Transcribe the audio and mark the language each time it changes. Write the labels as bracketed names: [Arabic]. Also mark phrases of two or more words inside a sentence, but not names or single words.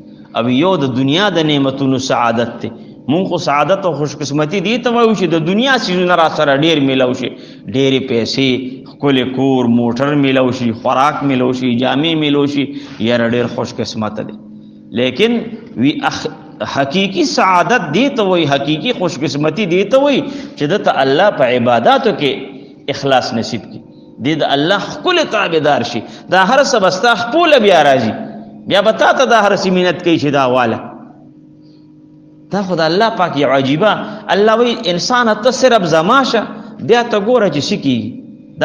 [Pashto] او یو د دنیا د نعمتونو سعادت ته مونږ خو سعادت او خوش قسمتی دی ته وایو چې د دنیا سيزونه را سره ډیر میلاو شي، ډېرې پیسې، ښکلی کور، موټر میلاو شي، خوراک میلاو شي، جامې میلاو شي، یاره ډېر خوش قسمته دی. لیکن وی حقیقی سعادت دی ته وایي، حقیقی خوش قسمتی دی ته وایي چې دته الله په عباداتو کې اخلاص نصیب کی، دی د الله ښکلی تابعدار شي. دا هر څه به ستا خپله بیا راځي، بیا به تا ته دا هر څه مینت کوي چې دا واله. دا خو د الله پاک یو عجیبه. الله وی انسان ته صرف زما شه، بیا ته ګوره چې څه کېږي.